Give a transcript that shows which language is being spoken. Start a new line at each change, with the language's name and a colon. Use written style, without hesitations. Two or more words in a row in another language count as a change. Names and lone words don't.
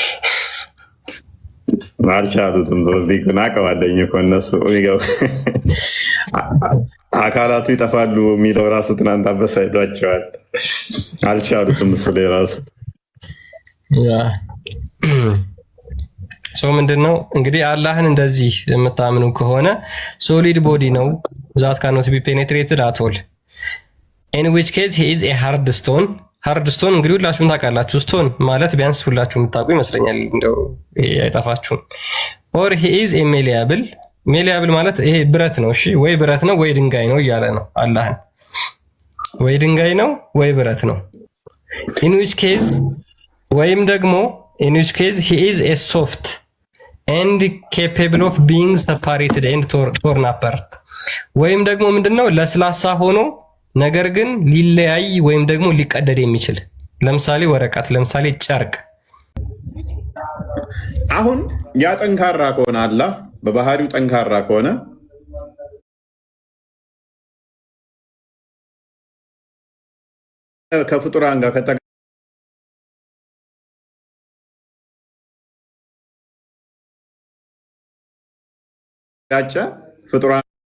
Amharic: አልቻሉትም። በዚህ ግን አውቀዋለኝ እኮ እነሱ አካላቱ ይጠፋሉ የሚለው ራሱ ትናንት አበሳይቷቸዋል። አልቻሉትም። እሱ ላይ ራሱ ሰው ምንድነው እንግዲህ አላህን እንደዚህ የምታምኑ ከሆነ
English: solid body ነው that cannot be penetrated አትል in which case he is a hard stone ሃርድ
Amharic: ስቶን እንግዲህ ሁላችሁም ታውቃላችሁ። ስቶን ማለት ቢያንስ ሁላችሁም የምታውቁ ይመስለኛል፣ እንደው ይሄ አይጠፋችሁም።
English: or he is a malleable
Amharic: malleable ማለት ይሄ ብረት ነው። እሺ ወይ ብረት ነው ወይ ድንጋይ ነው እያለ ነው አላህን። ወይ ድንጋይ ነው ወይ ብረት ነው።
English: in which case
Amharic: ወይም ደግሞ
English: in which case he is a soft and capable of being separated and torn apart
Amharic: ወይም ደግሞ ምንድነው ለስላሳ ሆኖ ነገር ግን ሊለያይ ወይም ደግሞ ሊቀደድ የሚችል ለምሳሌ ወረቀት፣ ለምሳሌ ጨርቅ። አሁን ያ ጠንካራ ከሆነ አላህ በባህሪው ጠንካራ ከሆነ ከፍጡራን ጋር ከተጋጨ ፍጡራን